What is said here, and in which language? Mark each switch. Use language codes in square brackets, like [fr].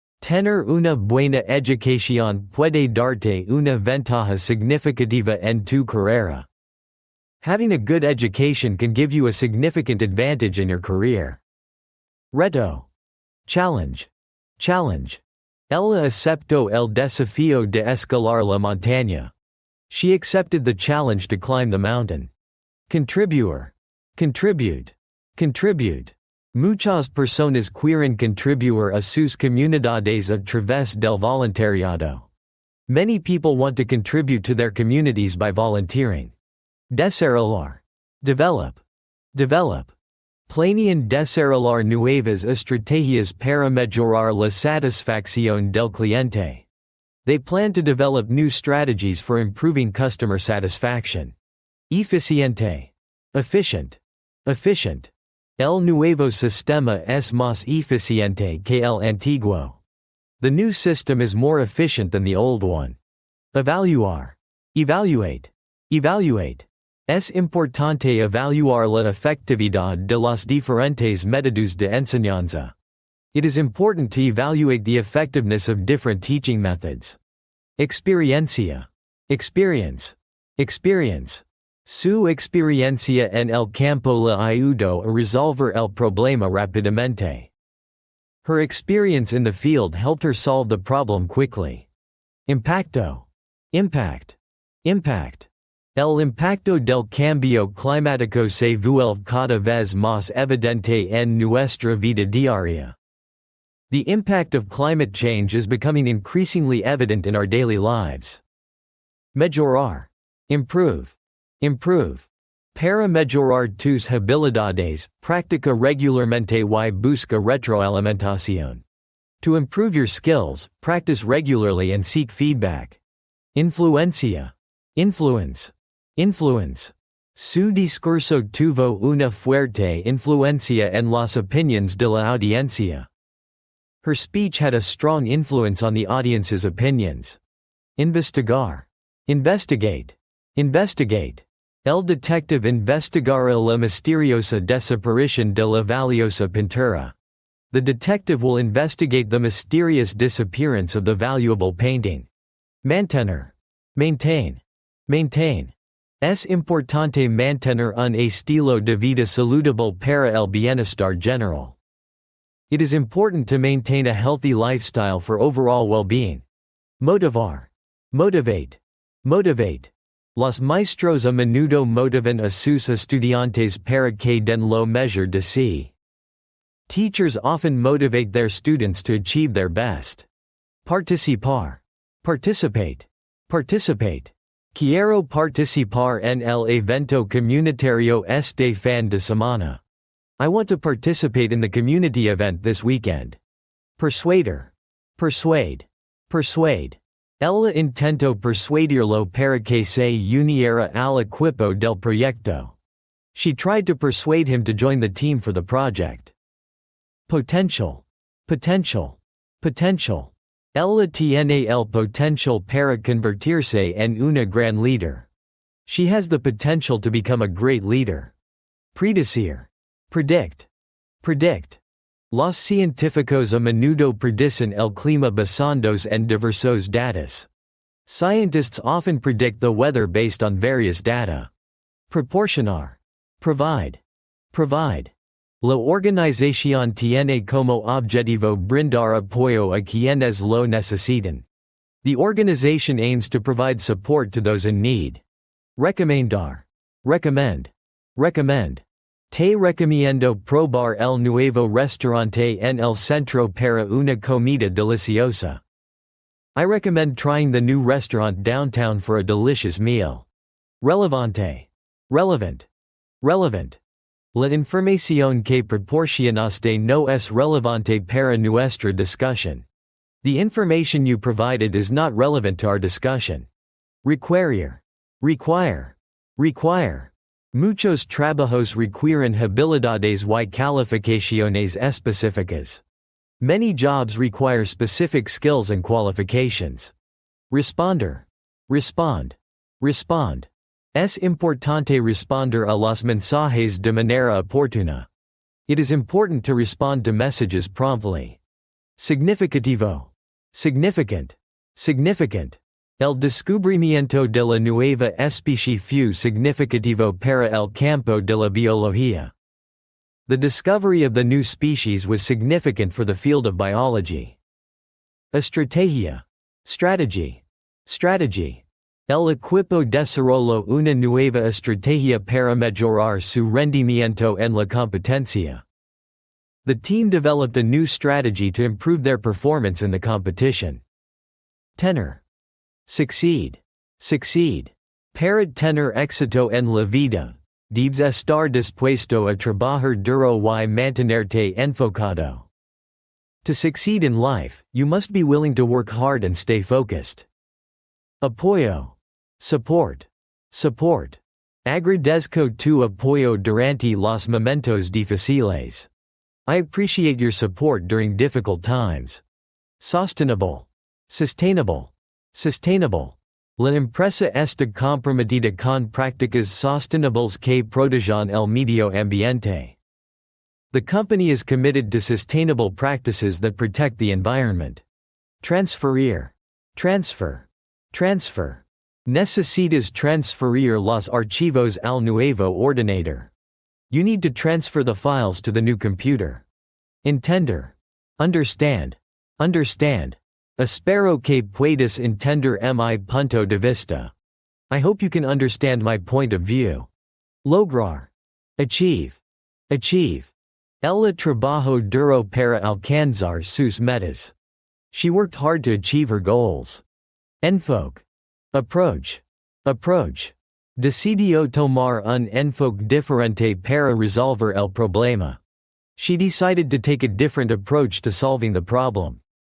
[es] Tener una buena educación puede darte una ventaja significativa en tu carrera. [en] Having a good education can give you a significant advantage in your career. Reto. Challenge. Challenge. [es] Ella aceptó el desafío de escalar la montaña. [en] She accepted the challenge to climb the mountain. Contribuir. Contribute. Contribute. [es] Muchas personas quieren contribuir a sus comunidades a través del voluntariado. [en] Many people want to contribute to their communities by volunteering. Desarrollar. Develop. Develop. [es] Planean desarrollar nuevas estrategias para mejorar la satisfacción del cliente. [en] They plan to develop new strategies for improving customer satisfaction. Eficiente. Efficient. Efficient. [es] El nuevo sistema es más eficiente que el antiguo. [en] The new system is more efficient than the old one. Evaluar. Evaluate. Evaluate. [es] Es importante evaluar la efectividad de los diferentes métodos de enseñanza. [en] It is important to evaluate the effectiveness of different teaching methods. Experiencia. Experience. Experience. [es] Su experiencia en el campo le ayudó a resolver el problema rápidamente. [en] Her experience in the field helped her solve the problem quickly. Impacto. Impact. Impact. [es] El impacto del cambio climático se vuelve cada vez más evidente en nuestra vida diaria. [en] The impact of climate change is becoming increasingly evident in our daily lives. Mejorar. Improve. Improve. [es] Para mejorar tus habilidades, practica regularmente y busca retroalimentación. [en] To improve your skills, practice regularly and seek feedback. Influencia. Influence. Influence. [es] Su discurso tuvo una fuerte influencia en las opiniones de la audiencia. [en] Her speech had a strong influence on the audience's opinions. Investigar. Investigate. Investigate. [es] El detective investigará la misteriosa desaparición de la valiosa pintura. [en] The detective will investigate the mysterious disappearance of the valuable painting. Mantener. Maintain. Maintain. [es] Es importante mantener un estilo de vida saludable para el bienestar general. [en] It is important to maintain a healthy lifestyle for overall well-being. Motivar. Motivate. Motivate. [es] Los maestros a menudo motivan a sus estudiantes para que den lo mejor de sí. [en] Teachers often motivate their students to achieve their best. Participar. Participate. Participate. [es] Quiero participar en el evento comunitario este fin de semana. [en] I want to participate in the community event this weekend. Persuader. Persuade. Persuade. [es] Ella intentó persuadirlo para que se uniera al equipo del proyecto. [en] She tried to persuade him to join the team for the project. Potential. Potential. Potential. [es] Ella tiene el potencial para convertirse en una gran líder. [en] She has the potential to become a great leader. Predecir. Predict. Predict. [es] Los científicos a menudo predicen el clima basados en diversos datos. [en] Scientists often predict the weather based on various data. Proporcionar. Provide. Provide. [es] La organización tiene como objetivo brindar apoyo a quienes lo necesitan. [en] The organization aims to provide support to those in need. Recomendar. Recommend. Recommend. [es] Te recomiendo probar el nuevo restaurante en el centro para una comida deliciosa. [en] I recommend trying the new restaurant downtown for a delicious meal. Relevante. Relevant. Relevant. [es] La información que proporcionaste no es relevante para nuestra discusión. [en] The information you provided is not relevant to our discussion. Requerir. Require. Require. [es] Muchos trabajos requieren habilidades y calificaciones específicas. [en] Many jobs require specific skills and qualifications. Responder. Respond. Respond. [es] Es importante responder a los mensajes de manera oportuna. [en] It is important to respond to messages promptly. Significativo. Significant. Significant. [es] El descubrimiento de la nueva especie fue significativo para el campo de la biología. [en] The discovery of the new species was significant for the field of biology. Estrategia. Strategy. Strategy. [es] El equipo desarrolló una nueva estrategia para mejorar su rendimiento en la competencia. [en] The team developed a new strategy to improve their performance in the competition. Tener. Succeed. Succeed. [es] Para tener éxito en la vida, debes estar dispuesto a trabajar duro y mantenerte enfocado. [en] To succeed in life, you must be willing to work hard and stay focused. Apoyo. Support. Support. [es] Agradezco tu apoyo durante los momentos difíciles. [en] I appreciate your support during difficult times. Sostenible. Sustainable. Sustainable. [es] La empresa está comprometida con prácticas sostenibles que protejan el medio ambiente. [en] The company is committed to sustainable practices that protect the environment. Transferir. Transfer. Transfer. [es] Necesitas transferir los archivos al nuevo ordenador. [en] You need to transfer the files to the new computer. Entender. Understand. Understand. [es] Espero que puedas entender mi punto de vista. [en] I hope you can understand my point of view. Lograr. Achieve. Achieve. [es] Ella trabajó duro para alcanzar sus metas. [en] She worked hard to achieve her goals. Enfoque. Approach. Approach. [es] Decidió tomar un enfoque diferente para resolver el problema. [en] She decided to take a different approach to solving the problem.